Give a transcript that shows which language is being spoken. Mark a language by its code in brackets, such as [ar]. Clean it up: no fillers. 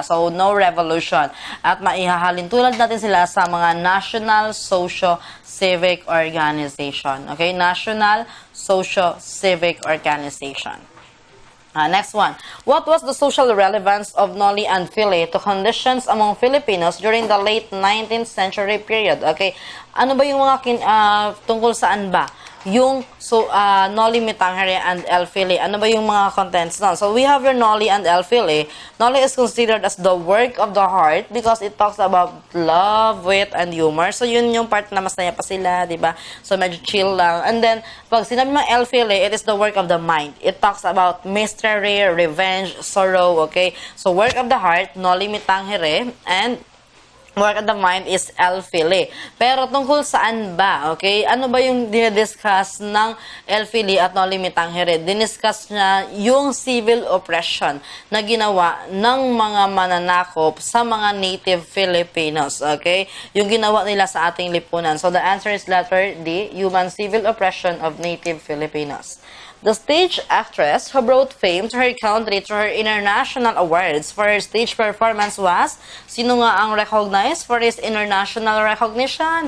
[en] So, no revolution. [tl] At maihahalin tulad natin sila sa mga national socio-civic organization. Okay? [en] National socio-civic organization. Next one. What was the social relevance of Noli and Fili to conditions among Filipinos during the late 19th century period? Okay. [tl] Ano ba yung mga tungkol saan ba? Yung Noli Me Tangere and El Fili. Ano ba yung mga contents nun? [en] So we have your Noli and El Fili. Noli is considered as the work of the heart because it talks about love, wit, and humor. [tl] So yun yung part na masaya pa sila, di ba? So medyo chill lang. [en] And then, [tl] pag sinabi ng [en] El Fili, it is the work of the mind. It talks about mystery, revenge, sorrow, okay? So work of the heart, Noli Me Tangere, and work of the mind is El Fili. [tl] Pero tungkol saan ba? Okay? Ano ba yung dinidiscuss ng El Fili at Noli Me Tangere? Diniscuss niya yung civil oppression na ginawa ng mga mananakop sa mga native Filipinos. Okay? Yung ginawa nila sa ating lipunan. [en] So the answer is letter D, human civil oppression of native Filipinos. The stage actress who brought fame to her country through her international awards for her stage performance was, [tl] sino nga ang [en] recognized for his international recognition?